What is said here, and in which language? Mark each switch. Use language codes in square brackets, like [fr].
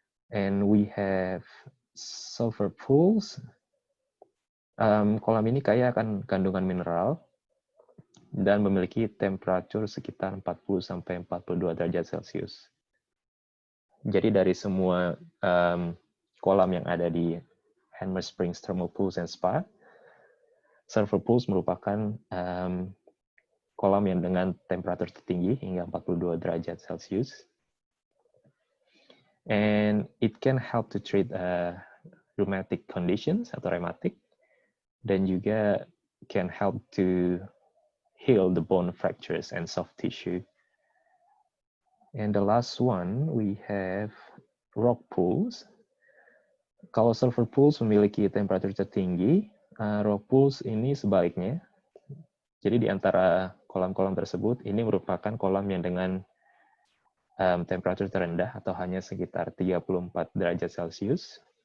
[en] And we have sulfur pools. [id] Kolam ini kaya akan kandungan mineral dan memiliki temperatur sekitar 40 sampai 42 derajat Celcius. Jadi dari semua kolam yang ada di Hammer Springs Thermal Pools and Spa, sulfur pools merupakan kolam yang dengan temperatur tertinggi hingga 42 derajat Celcius. [en] And it can help to treat rheumatic conditions [id] atau [en] rheumatic, [id] dan juga [en] can help to heal the bone fractures and soft tissue. And the last one, we have rock pools. [id] Kalau sulfur pools memiliki temperatur tertinggi, rock pools ini sebaliknya. Jadi di antara kolam-kolam tersebut, ini merupakan kolam yang dengan temperatur terendah atau hanya sekitar 34 derajat Celcius.